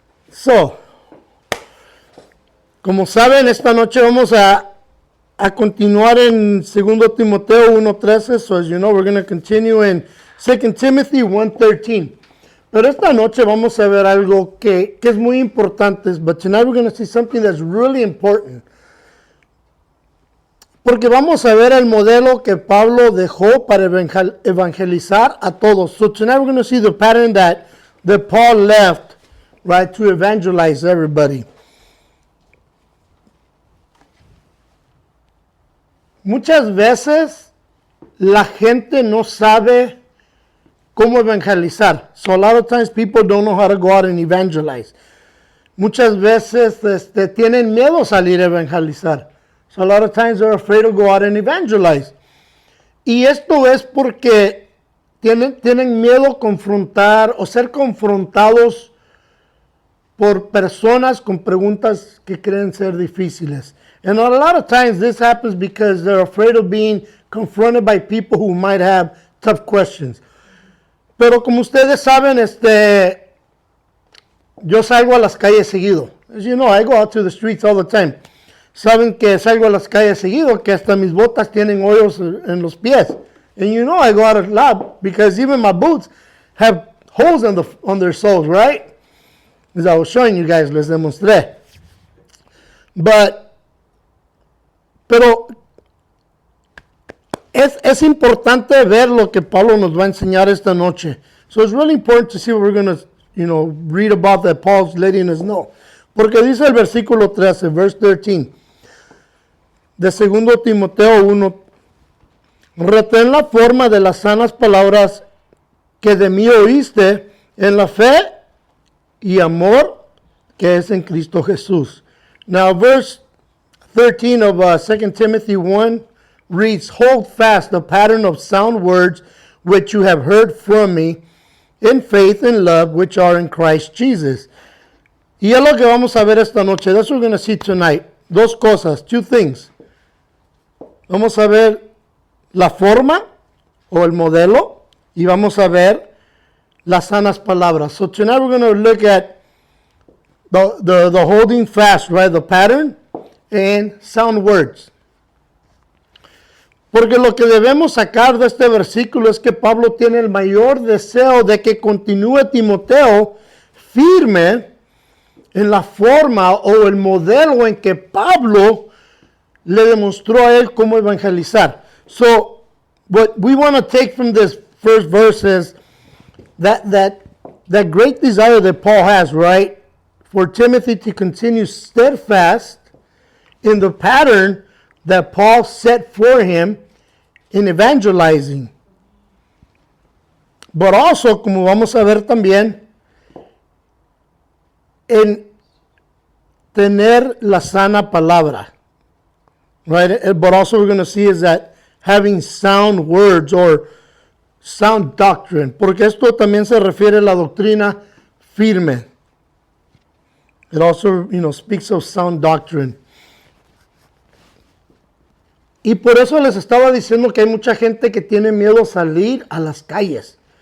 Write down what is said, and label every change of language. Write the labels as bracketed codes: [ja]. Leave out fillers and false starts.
[es] So, como saben, esta noche vamos a continuar en 2 Timoteo 1:13. [en] So, as you know, we're going to continue in 2 Timothy 1:13. [es] Pero esta noche vamos a ver algo que es muy importante. [en] But tonight we're going to see something that's really important. [es] Porque vamos a ver el modelo que Pablo dejó para evangelizar a todos. [en] So tonight we're going to see the pattern that Paul left, right, to evangelize everybody. [es] Muchas veces la gente no sabe cómo evangelizar. [en] So a lot of times people don't know how to go out and evangelize. [es] Muchas veces tienen miedo a salir a evangelizar. [en] So a lot of times they're afraid to go out and evangelize. [es] Y esto es porque tienen miedo a confrontar o ser confrontados por personas con preguntas que creen ser difíciles. [en] And a lot of times this happens because they're afraid of being confronted by people who might have tough questions. [es] Pero como ustedes saben, yo salgo a las calles seguido. [en] As you know, I go out to the streets all the time. [es] Saben que salgo a las calles seguido, que hasta mis botas tienen hoyos en los pies. [en] And you know I go out a lot because even my boots have holes on their soles, right? As I was showing you guys, [es] les demostré. Pero es importante ver lo que Pablo nos va a enseñar esta noche. [en] So it's really important to see what we're going to, read about that Paul's letting us know. [es] Porque dice el versículo 13, [en] verse 13, [es] de 2 Timoteo 1, retén la forma de las sanas palabras que de mí oíste en la fe y amor que es en Cristo Jesús. [en] Now, verse 13 of 2 Timothy 1 reads, hold fast the pattern of sound words which you have heard from me in faith and love which are in Christ Jesus. [es] Y es lo que vamos a ver esta noche. [en] That's what we're going to see tonight. [es] Dos cosas, [en] two things. [es] Vamos a ver la forma o el modelo y vamos a ver las sanas palabras. [en] So tonight we're going to look at the holding fast, right? The pattern and sound words. [es] Porque lo que debemos sacar de este versículo es que Pablo tiene el mayor deseo de que continúe Timoteo firme en la forma o el modelo en que Pablo le demostró a él cómo evangelizar. [en] So, what we want to take from this first verse is that great desire that Paul has, right, for Timothy to continue steadfast in the pattern that Paul set for him in evangelizing. But also, [es] como vamos a ver también, en tener la sana palabra. [en] Right? But also we're going to see is that having sound words or sound doctrine. [es] Porque esto también se refiere a la doctrina firme. [en] It also, speaks of sound doctrine. [es] Y por eso les estaba diciendo que hay mucha gente que tiene miedo a salir a las calles.